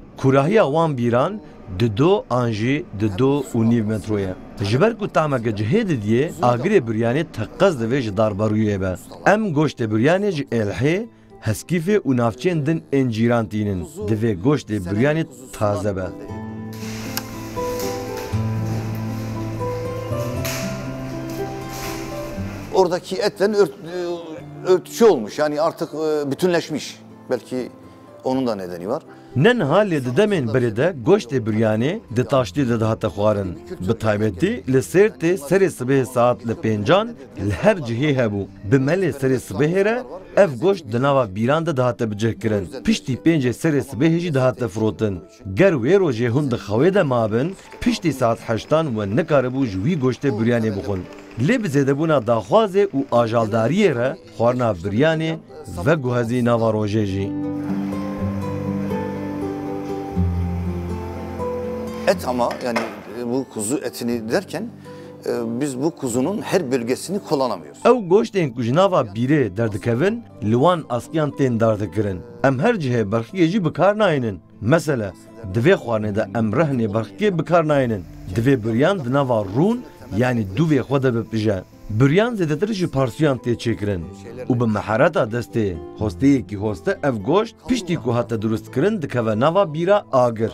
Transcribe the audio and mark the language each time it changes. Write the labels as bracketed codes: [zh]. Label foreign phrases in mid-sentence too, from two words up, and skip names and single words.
[ku] Kurahiya wan bîran di do an jî di do û nîv metroye. Ji ber ku tameke cihê didiye agirê büryanê teqez divê ji darbarûyê be. Em goştê büryanê ji êlhê, heskîfê û navçeyên din ên cîran tînin. Divê goştê büryanê taze be. [tr] Oradaki etle örtüşü olmuş. Yani artık bütünleşmiş. Belki onun da nedeni var. [ku] Nenha lê di demên berê de goştê büryanê di taştî de dihate xwarin. Bi taybetî li Sêrtê serê sibehê saat li pêncan li her cihê hebû. Bi melê serê sibehê re ev goşt di nava bîran de dihate bicihkirin. Piştî pêncê serê sibehê jî dihate firotin. Ger wê rojê hûn di xewê de mabin, piştî saat heştan we nekaribû ji wî goştê büryanê bixwin. Lê bi zêdebûna daxwazê û ajaldariyê re xwarina büryanê veguhezî nava rojê jî. [tr] Et ama yani bu kuzu etini derken biz bu kuzunun her bölgesini kullanamıyoruz. [ku] Ew goştên ku ji nava bîrê derdikevin li wan askiyan tên dardikirin. Em her cihê berxikê jî bikar nayînin. Mesela divê xwarinê de em rehnê berxikê bikar nayînin. Divê büryan di nava rûn yani dûvê xwe de bipije. Büryan zêdetir ji parsiyan tê çêkirin û bi mehereta destê hosteyekî hoste ev goşt piştî ku hate durustkirin dikeve nava bîra agir.